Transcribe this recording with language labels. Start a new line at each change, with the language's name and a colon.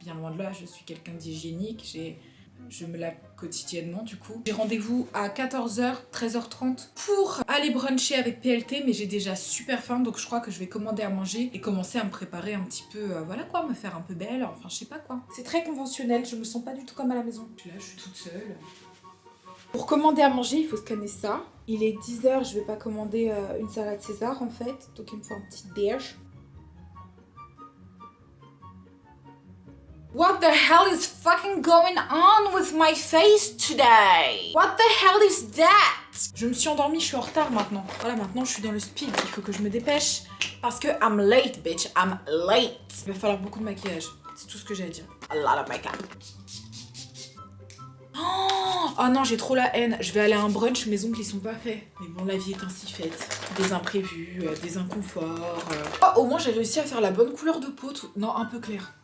French: Bien loin de là, je suis quelqu'un d'hygiénique, je me lave quotidiennement du coup. J'ai rendez-vous à 14h, 13h30 pour aller bruncher avec PLT, mais j'ai déjà super faim donc je crois que je vais commander à manger et commencer à me préparer un petit peu, voilà quoi, me faire un peu belle, enfin je sais pas quoi. C'est très conventionnel, je me sens pas du tout comme à la maison. Puis là je suis toute seule. Pour commander à manger, il faut scanner ça. Il est 10h, je vais pas commander une salade César en fait, donc il me faut un petit déj.
English: What the hell is fucking going on with my face today? What the hell is that?
French: Je me suis endormie, je suis en retard maintenant. Voilà, maintenant je suis dans le speed, il faut que je me dépêche. Parce que
English: I'm late, bitch, I'm late.
French: Il va falloir beaucoup de maquillage, c'est tout ce que j'ai à dire.
English: A lot of makeup.
French: Oh non, j'ai trop la haine. Je vais aller à un brunch, mes ongles ils sont pas faits. Mais bon, la vie est ainsi faite. Des imprévus, des inconforts. Oh, au moins j'ai réussi à faire la bonne couleur de peau. Non, un peu clair.